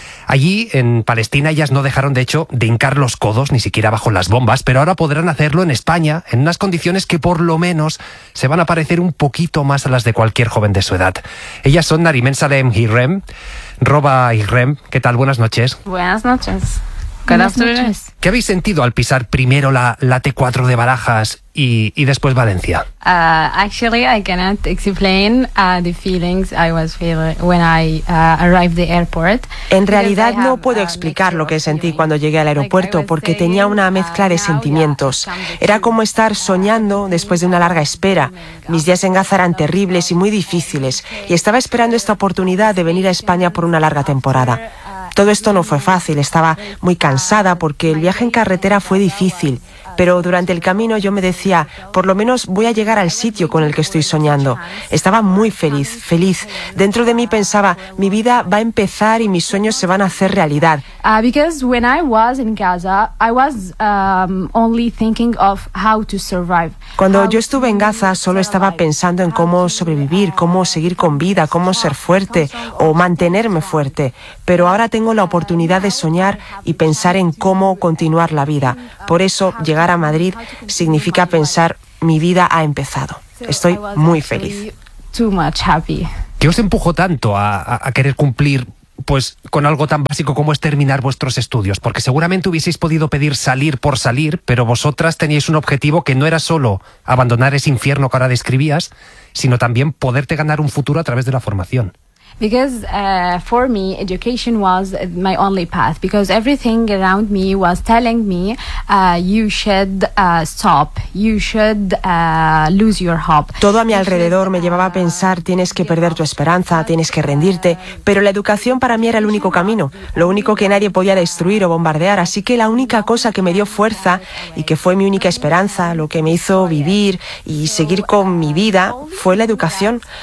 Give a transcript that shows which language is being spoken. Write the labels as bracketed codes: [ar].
[es] Allí, en Palestina, ellas no dejaron, de hecho, de hincar los codos, ni siquiera bajo las bombas, pero ahora podrán hacerlo en España, en unas condiciones que, por lo menos, se van a parecer un poquito más a las de cualquier joven de su edad. Ellas son Narimen Salem y Rem. Roba y Rem, ¿qué tal? Buenas noches. Buenas noches. Buenas noches. ¿Qué habéis sentido al pisar primero la T4 de Barajas y después Valencia? [en] Actually, I cannot explain the feelings I was feeling when I arrived the airport. [es] En realidad no puedo explicar lo que sentí cuando llegué al aeropuerto porque tenía una mezcla de sentimientos. Era como estar soñando después de una larga espera. Mis días en Gaza eran terribles y muy difíciles y estaba esperando esta oportunidad de venir a España por una larga temporada. Todo esto no fue fácil, estaba muy cansada porque el viaje en carretera fue difícil, pero durante el camino yo me decía, por lo menos voy a llegar al sitio con el que estoy soñando. Estaba muy feliz, feliz. Dentro de mí pensaba, mi vida va a empezar y mis sueños se van a hacer realidad. [en] Because when I was in Gaza, I was only thinking of how to survive. [es] Cuando yo estuve en Gaza, solo estaba pensando en cómo sobrevivir, cómo seguir con vida, cómo ser fuerte o mantenerme fuerte. Pero ahora tengo la oportunidad de soñar y pensar en cómo continuar la vida. Por eso, llegar a Madrid significa pensar, mi vida ha empezado. Estoy muy feliz. [en] Too much happy. [es] ¿Qué os empujó tanto a querer cumplir pues con algo tan básico como es terminar vuestros estudios, porque seguramente hubieseis podido pedir salir por salir, pero vosotras teníais un objetivo que no era solo abandonar ese infierno que ahora describías, sino también poderte ganar un futuro a través de la formación. [en] Because for me, education was my only path, because everything around me was telling me you should stop, you should lose your hope. [es] Todo a mi alrededor me llevaba a pensar, tienes que perder tu esperanza, tienes que rendirte, pero la educación para mí era el único camino, lo único que nadie podía destruir o bombardear, así que la única cosa que me dio fuerza y que fue mi única esperanza, lo que me hizo vivir y seguir con mi vida, fue la educación.